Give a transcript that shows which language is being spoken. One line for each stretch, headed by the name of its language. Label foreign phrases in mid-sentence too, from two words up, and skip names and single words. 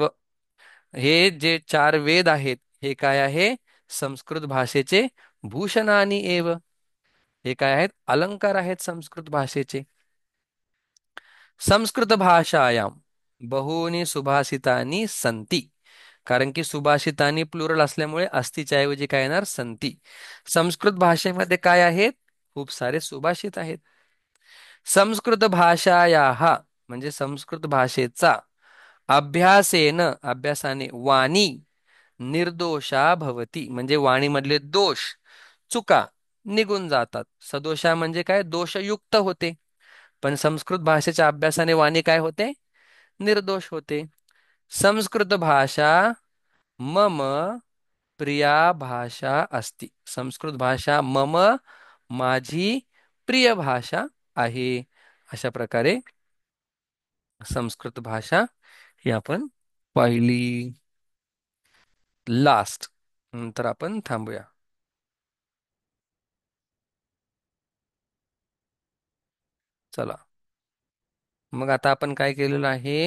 Marathi: हे जे चार वेद आहेत हे काय आहे?
Sanskrit: संस्कृत भाषेचे भूषणानी एव.
Marathi: हे काय आहेत? अलंकार आहेत संस्कृत भाषेचे.
Sanskrit: संस्कृत भाषायाम बहूनी सुभाषितानी संती.
Marathi: कारण की सुभाषितानी प्लुरल असल्यामुळे अस्तीच्या ऐवजी काय येणार?
Sanskrit: संती.
Marathi: संस्कृत भाषेमध्ये काय आहेत? खूप सारे सुभाषित आहेत.
Sanskrit: संस्कृत भाषायाः
Marathi: म्हणजे संस्कृत भाषेचा अभ्यासाने
Sanskrit: वाणी निर्दोषा भवती
Marathi: म्हणजे वाणीमधले दोष चुका निघून जातात. सदोषा म्हणजे काय? दोषयुक्त होते. पण संस्कृत भाषेच्या अभ्यासाने वाणी काय होते? निर्दोष होते.
Sanskrit: संस्कृत भाषा मम प्रिया भाषा अस्ति.
Marathi: संस्कृत भाषा मम माझी प्रिय भाषा आहे. अशा प्रकारे संस्कृत भाषा ही आपण पाहिली. लास्ट नंतर आपण थांबूया. चला, मग आता आपण काय केलेलं आहे?